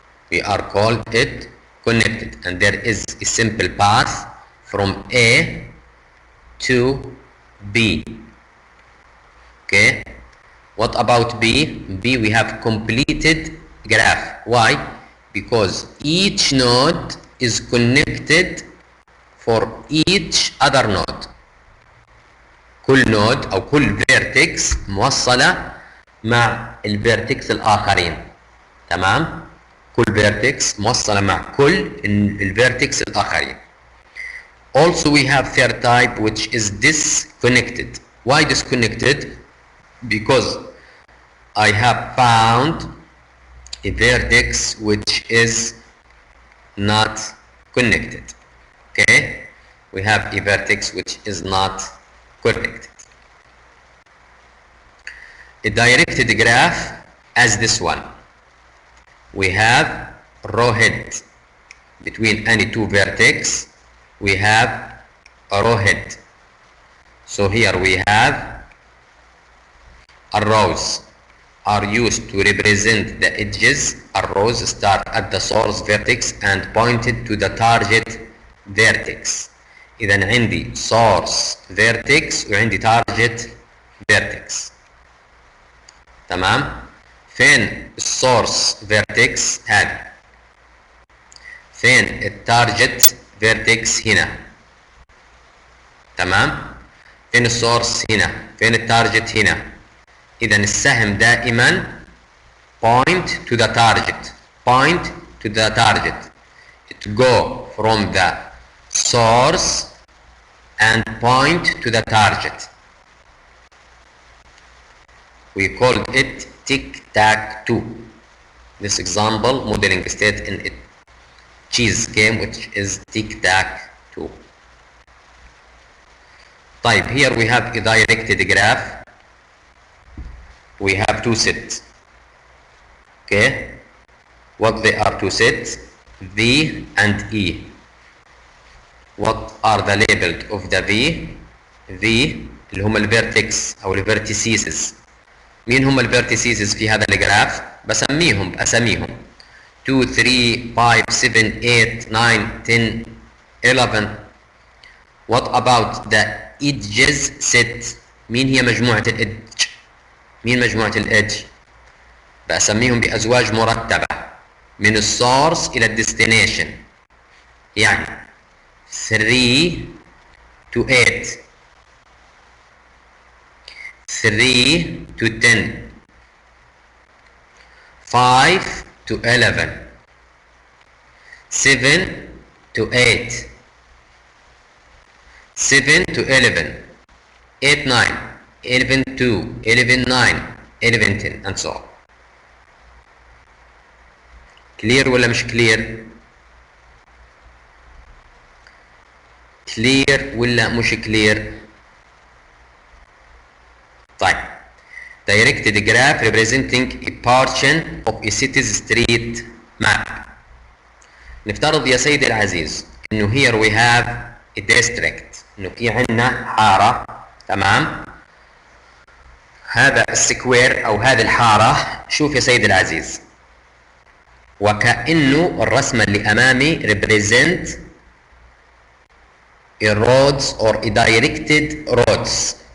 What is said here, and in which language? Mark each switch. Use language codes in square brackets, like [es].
[en] We are called it connected, and there is a simple path from A to B. Okay, what about B? B, we have completed graph. Why? Because each node is connected for each other node. [ar] كل نود أو كل فيرتكس موصلة مع الفيرتكس الآخرين. تمام؟ كل فيرتكس موصلة مع كل الفيرتكس الآخرين. [en] Also we have third type, which is disconnected. Why disconnected? Because I have found a vertex which is not connected. Okay, we have a vertex which is not connected. A directed graph as this one. We have row head between any two vertex. We have a row head. So here we have arrows are used to represent the edges. Arrows start at the source vertex and pointed to the target vertex. [ar] إذا عندي [en] source vertex وعندي target vertex. [ar] تمام؟ فين السورس فيرتكس؟ هذا. فين التارجت فيرتكس؟ هنا. تمام؟ فين السورس؟ هنا. فين التارجت؟ هنا. إذا السهم دائما [en] point to the target. Point to the target. It go from the source and point to the target. We called it tic-tac-toe. this example modeling state in a chess game which is tic-tac-toe. [ar] طيب [en] here we have a directed graph. We have two sets. Okay, what they are two sets, V and E. What are the labeled of the V [ar] اللي هم الفيرتكس او الفيرتيسيسز. مين هم الفيرتيسيسز في هذا الجراف؟ بسميهم باساميهم 2 3 5 7 8 9 10 11. [en] What about the edges set؟ [ar] مين هي مجموعة الإدج؟ مين مجموعة الإدج؟ بسميهم بأزواج مرتبة من السورس إلى الديستنيشن، يعني [en] 3 to 8 3 to 10 5 to 11 7 to 8 7 to 11 8 9 11 2 11 9 11 10 and so on. [ar] كلير ولا مش كلير؟ كلير ولا مش كلير؟ [en] طيب directed graph representing a portion of a city's street map. [ar] نفترض يا سيدي العزيز انه [en] here we have a district، [ar] انه في عندنا حارة، تمام؟ هذا السكوير او هذه الحارة، شوف يا سيدي العزيز، وكأنه الرسمة اللي امامي [en] represent a roads or a directed roads.